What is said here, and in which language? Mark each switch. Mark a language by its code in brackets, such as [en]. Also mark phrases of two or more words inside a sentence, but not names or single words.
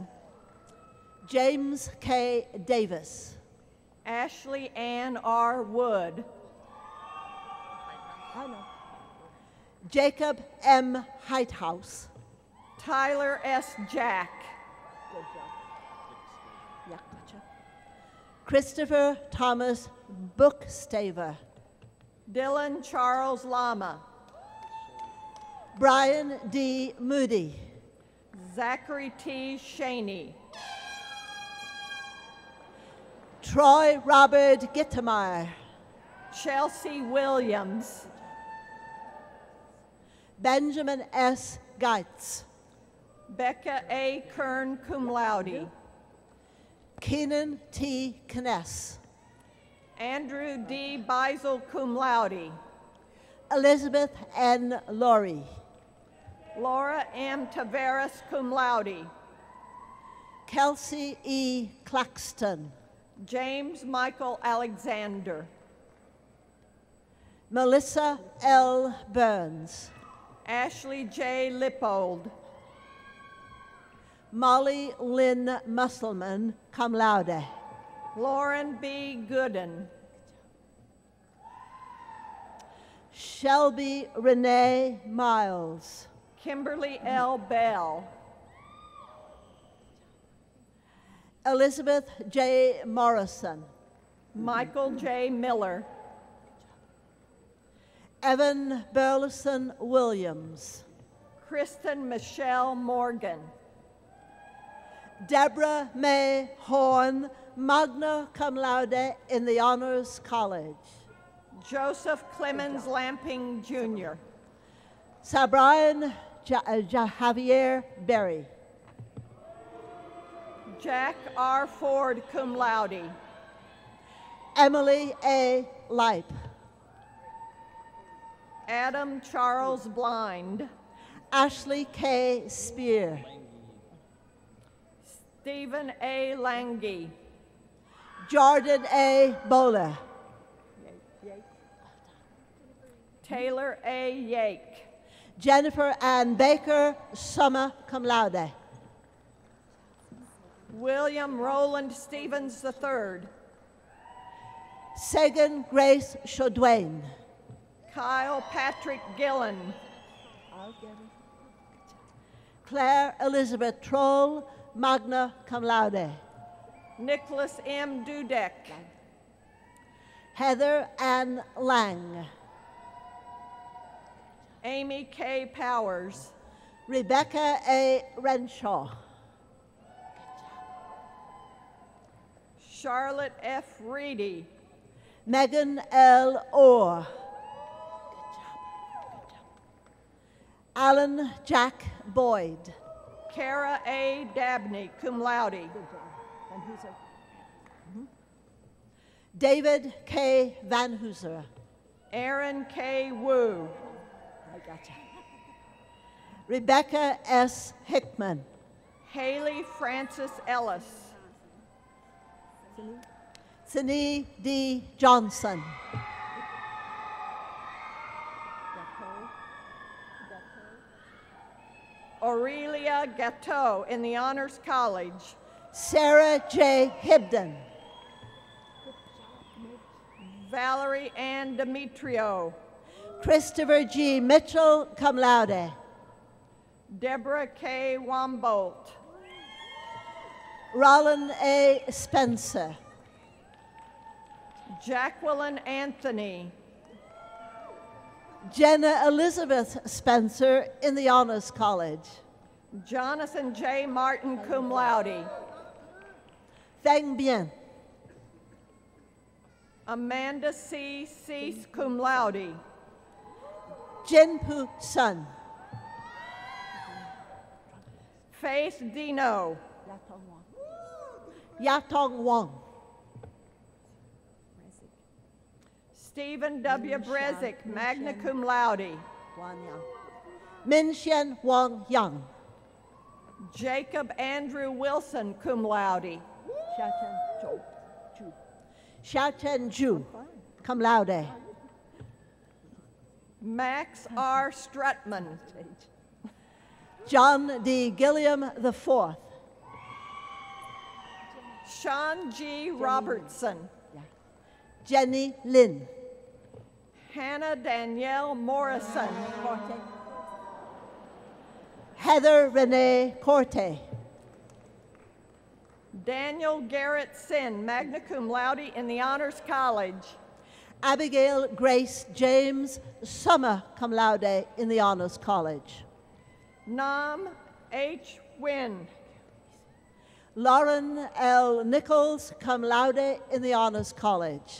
[en] James K. Davis. Ashley Ann R. Wood. Jacob M. Heithaus. Tyler S. Jack. Good job. Yeah, gotcha. Christopher Thomas Bookstaver. Dylan Charles Lama. Brian D. Moody. Zachary T. Shaney. Troy Robert Gittemeyer. Chelsea Williams. Benjamin S. Geitz. Becca A. Kern, [la] cum laude. [en] Keenan T. Kness. Andrew D. Beisel, [la] cum laude. [en] Elizabeth N. Laurie. Laura M. Taveras, [la] cum laude. [en] Kelsey E. Claxton. James Michael Alexander. Melissa L. Burns. Ashley J. Lippold. Molly Lynn Musselman, [la] cum laude. [en] Lauren B. Gooden. Shelby Renee Miles. Kimberly L. Bell. Elizabeth J. Morrison. Michael J. Miller. Evan Burleson Williams. Kristen Michelle Morgan. Deborah May Horn, [la] magna cum laude [en] in the Honors College. Joseph Clemens Lamping, Jr. Sir Brian Javier Berry. Jack R. Ford, [la] cum laude. [en] Emily A. Leip. Adam Charles Blind. Ashley K. Spear. Stephen A. Lange. Jordan A. Bowler. Taylor A. Yake. Jennifer Ann Baker, [la] summa cum laude. [en] William Roland Stevens III. Sagan Grace Chaudwain. Kyle Patrick Gillen. Claire Elizabeth Troll, [la] magna cum laude. [en] Nicholas M. Dudek. Heather Ann Lang. Amy K. Powers. Rebecca A. Renshaw. Charlotte F. Reedy. Megan L. Orr. Alan Jack Boyd. Kara A. Dabney, [la] cum laude. [en] David K. Van Hooser. Aaron K. Wu. Rebecca S. Hickman. Haley Francis Ellis. Sini D. Johnson. Aurelia Gatteau in the Honors College. Sarah J. Hibden. Valerie Ann Demetrio. Christopher G. Mitchell, [la] cum laude. [en] Deborah K. Wambolt. Rollin A. Spencer. Jacqueline Anthony. Jenna Elizabeth Spencer in the Honors College. Jonathan J. Martin, [la] cum laude. [en] Feng Bien. Amanda C. Cease, [la] cum laude. [en] Jin Pu Sun. Faith Dino. Yatong Wong. Stephen W. Brezick, [la] magna cum laude. [en] Min Xian Wang Yang. Jacob Andrew Wilson, [la] cum laude. [en] Xiao Chen Ju, [la] cum laude. [en] Max R. Strutman. John D. Gilliam IV. Sean G. Robertson. Jenny Lin. Hannah Danielle Morrison. Heather Renee Corte. Daniel Garrett Sin, [la] magna cum laude [en] in the Honors College. Abigail Grace James, [la] summa cum laude [en] in the Honors College. Nam H. Wynn. Lauren L. Nichols, [la] cum laude [en] in the Honors College.